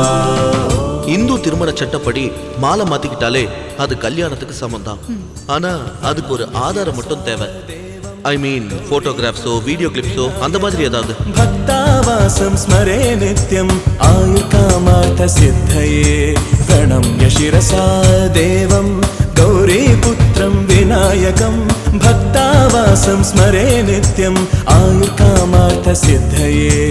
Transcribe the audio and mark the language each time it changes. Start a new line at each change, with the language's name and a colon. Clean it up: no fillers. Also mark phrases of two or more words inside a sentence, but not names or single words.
Tamil: இந்து திருமண சட்டப்படி மாலை மாத்திக்கிட்டாலே அது கல்யாணத்துக்கு சமம் தான். ஆனா அதுக்கு ஒரு ஆதாரம் மட்டும் தேவை.
English: I mean photographso video clipso
Tamil: அந்த மாதிரி ஏதாவது.
Sanskrit: भक्तावासं स्मरे नित्यम् आयुर्कामार्थ सिद्धये प्रणम्य शिरसा देवं गौरीपुत्रं विनायकं भक्तावासं स्मरे नित्यम् आयुर्कामार्थ सिद्धये.